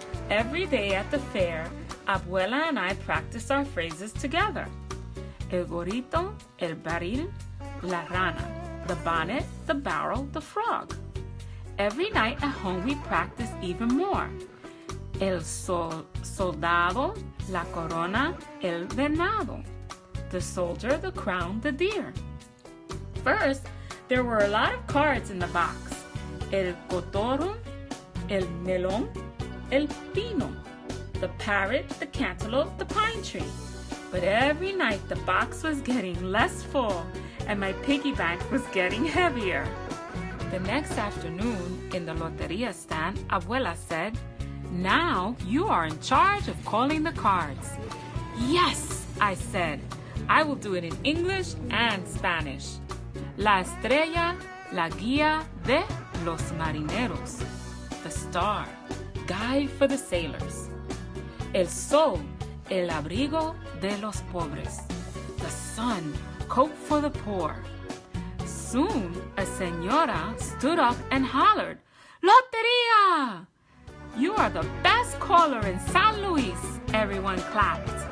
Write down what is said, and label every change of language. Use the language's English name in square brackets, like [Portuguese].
[English] Every day at the fair, Abuela and I practice our phrases together. [Spanish] El gorrito, el barril, la rana, the bonnet, the barrel, the frog. [English] Every night at home we practice even more. [Spanish] El soldado, la corona, el venado. [English] The soldier, the crown, the deer. First, there were a lot of cards in the box. [Spanish] El cotorro, el melón, el pino. [English] The parrot, the cantaloupe, the pine tree. But every night the box was getting less full and my piggy bank was getting heavier. The next afternoon, in the Lotería stand, Abuela said, now you are in charge of calling the cards. Yes, I said. I will do it in English and Spanish. [Spanish] La estrella, la guía de los marineros. [English] The star, guide for the sailors. [Spanish] El sol, el abrigo de los pobres. [English] The sun, coat for the poor. Soon, a señora stood up and hollered, Lotería! You are the best caller in San Luis. Everyone clapped.